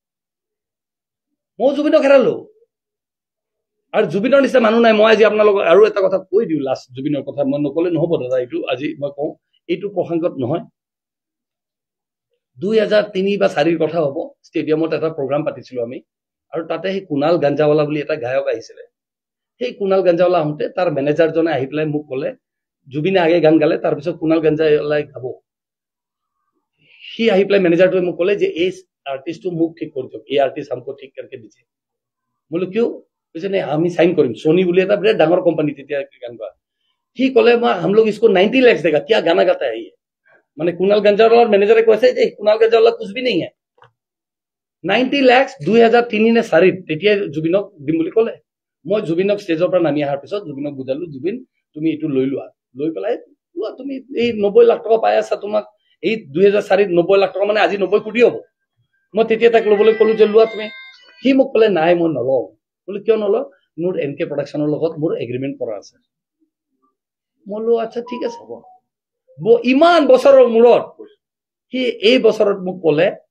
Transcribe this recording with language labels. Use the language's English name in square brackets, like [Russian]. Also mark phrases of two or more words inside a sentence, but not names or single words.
[Assamese] আৰু জুবিনৰ নিচিনা মানুহ নাই মই আজি আপোনালোকক আৰু এটা কথা কৈ দিওঁ লাষ্ট জুবিনৰ কথা মই নকলে নহব দাদা এইটো আজি মই কওঁ এইটো প্ৰসংগত নহয় 2003 বা 2004 কথা হ'ব ষ্টেডিয়ামত এটা প্ৰগ্ৰাম পাতিছিলো আমি আৰু তাতে সেই কুণাল গাঞ্জাৱালা বুলি এটা গায়ক আহিছিলে সেই কুণাল গাঞ্জাৱালা আহোঁতে তাৰ মেনেজাৰজনে আহি পেলাই মোক ক'লে জুবিনে আগে গান গালে তাৰপিছত কুণাল গাঞ্জাৱালাই গাব সি আহি পেলাই মেনেজাৰটোৱে মোক ক'লে যে এই আৰ্টিষ্টটো মোক ঠিক কৰি দিয়ক এই আৰ্টিষ্ট [Hindi] हमको ठीक करके दीजिए [Assamese] বোলো কিয় কৈছে নে আমি সাইন কৰিম সোনি বুলি এটা বিৰাট ডাঙৰ কোম্পানী তেতিয়া গান গোৱা সি ক'লে মই [Hindi] हम लोग इसको 90 लाख देगा क्या गाना गाता है ये [Assamese] মানে কুণাল গাঞ্জাৱালাৰ মেনেজাৰে কৈছে যে কুণাল গাঞ্জাৱালা [Hindi] कुछ भी नहीं है [Assamese] 90 লাখ 2003 নে 4 তেতিয়া জুবিনক দিম বুলি ক'লে মই জুবিনক ষ্টেজৰ পৰা নামি অহাৰ পিছত জুবিনক বুজালো জুবিন তুমি এইটো লৈ লোৱা লৈ পেলাই লোৱা তুমি এই 90 লাখ টকা পাই আছা তোমাক এই 2004 90 লাখ টকা মানে আজি 90 কোটি হ'ব মই তেতিয়া তাক ল'বলৈ ক'লো যে লোৱা তুমি সি মোক ক'লে নাই মই নলওঁ বোলো কিয় নলওঁ মোৰ এনকে প্ৰডাকশ্যনৰ লগত মোৰ এগ্ৰিমেণ্ট কৰা আছে মই লো আচ্ছা ঠিক আছে হ'ব ইমান বছৰৰ মূৰত সি এই বছৰত মোক ক'লে